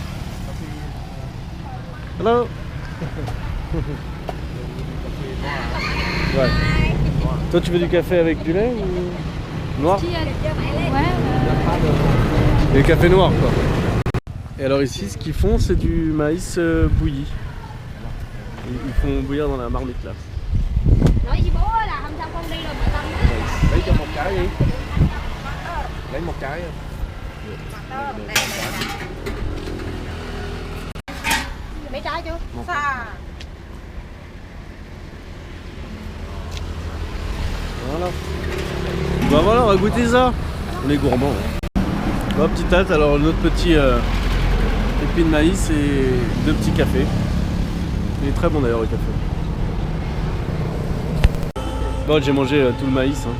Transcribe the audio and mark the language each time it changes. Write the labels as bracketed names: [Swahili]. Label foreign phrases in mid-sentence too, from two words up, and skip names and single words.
[French] Hello. Ouais. Toi tu veux du café avec du lait ou noir? Ouais. Et le café noir quoi. Et alors ici ce qu'ils font c'est du maïs bouilli. Ils font bouillir dans la marmite là. [Vietnamese] Nói với bố là hôm sau con đi rồi mà Tâm á. Lấy cho một cái đi. Lấy một cái. trái chưa? [French] Voilà. Bah voilà, on va goûter ça. On est gourmands. Bah, petite hâte, alors notre petit épi de maïs et 2 petits cafés. Il est très bon d'ailleurs le café. Bon, j'ai mangé tout le maïs, hein.